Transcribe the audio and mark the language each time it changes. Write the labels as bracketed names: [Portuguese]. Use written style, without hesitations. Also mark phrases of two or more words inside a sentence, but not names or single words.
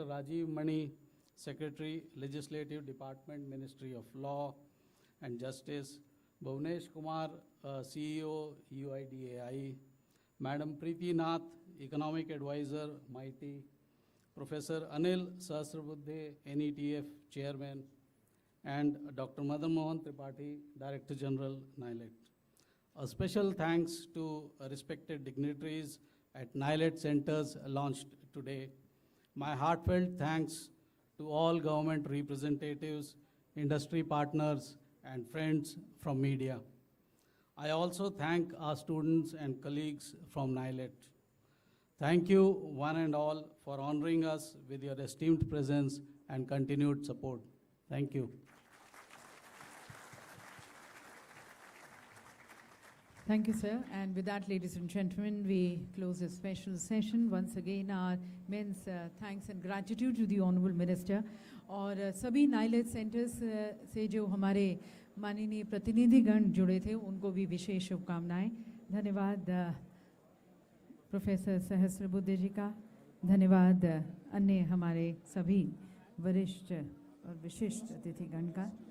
[English] Rajiv Mani, Secretary, Legislative Department, Ministry of Law and Justice, Bhuvnesh Kumar, CEO, UIDAI, Madam Preeti Nath, Economic Advisor, Mighty, Professor Anil Sahasrabuddhe, NETF Chairman, and Dr. Madan Mohan Tripathi, Director General, NIELIT. A special thanks to respected dignitaries at NIELIT centers launched today. My heartfelt thanks to all government representatives, industry partners, and friends from media. I also thank our students and colleagues from NIELIT. Thank you, one and all, for honoring us with your esteemed presence and continued support. Thank you. Thank you, sir. And with that, ladies and gentlemen, we close this special session. Once again, our immense thanks and gratitude to the Honorable Minister. [Hindi] और सभी नाइलेट सेंटर्स से जो हमारे माननीय प्रतिनिधिगण जुड़े थे उनको भी विशेष शुभकामनाएं. धन्यवाद प्रोफेसर सहस्रबुद्धे जी का. धन्यवाद अन्य हमारे सभी वरिष्ठ और विशिष्ट अतिथिगण का.